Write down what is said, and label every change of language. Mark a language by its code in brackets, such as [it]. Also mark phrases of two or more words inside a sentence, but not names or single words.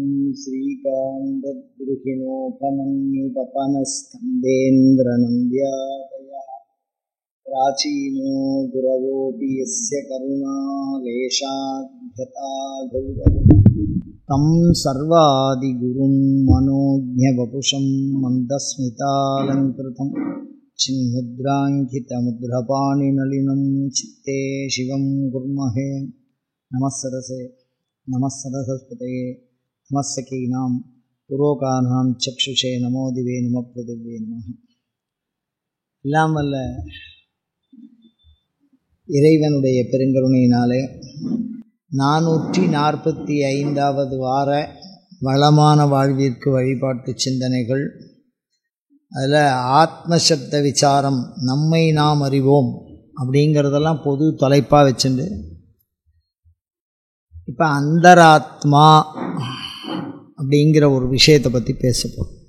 [sa] श्रीकान्तद्रुहिणोपमन्युतपनस्कन्देन्द्रनन्द्यादयः प्राचीनो गुरवोऽपि यस्य करुणालेशाद्भृता गौरवम् तं सर्वादिगुरुं मनोज्ञवपुषं मन्दस्मितालङ्कृतं चिन्मुद्राङ्कितमुद्रपाणिनलिनं चित्ते शिवं कुर्महे। नमस्सरसे नमस्सरस्वतये नमस्सखीनां पुरोकानां चक्षुषे नमो दिवे नमः पृथिवे नमः। [ta] எல்லாம் வல்ல இறைவனுடைய பெருங்கருணையினாலே 445வது வார வளமான வாழ்விற்கு வழிபாட்டு சிந்தனைகள், அதில் ஆத்மசப்த விசாரம், நம்மை நாம் அறிவோம் அப்படிங்கிறதெல்லாம் பொது தலைப்பாக வச்சுண்டு இப்போ அந்தராத்மா அப்படிங்கிற ஒரு விஷயத்தை பற்றி பேசப்போம்.